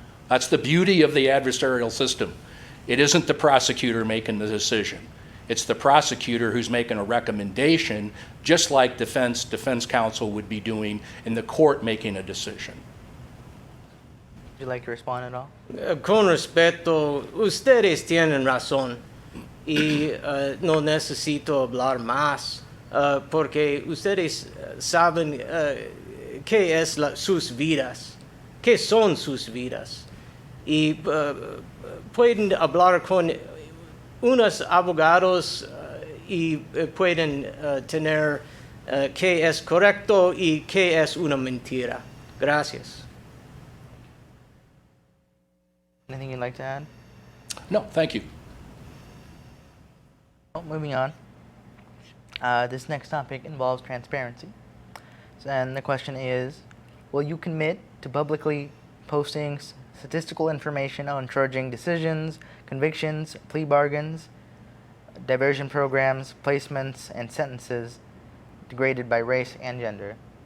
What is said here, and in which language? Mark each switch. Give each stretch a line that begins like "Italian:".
English: That's the beauty of the adversarial system. It isn't the prosecutor making the decision. It's the prosecutor who's making a recommendation, just like defense counsel would be doing, and the court making a decision. Would you like to respond at all?
Spanish: Con respeto, ustedes tienen razón y no necesito hablar más porque ustedes saben qué es sus vidas, qué son sus vidas y pueden hablar con unos abogados y pueden tener qué es correcto y qué es una mentira. Gracias.
English: Anything you'd like to add? No, thank you. Well, moving on. This next topic involves transparency. And the question is, will you commit to publicly posting statistical information on charging decisions, convictions, plea bargains, diversion programs, placements, and sentences degraded by race and gender?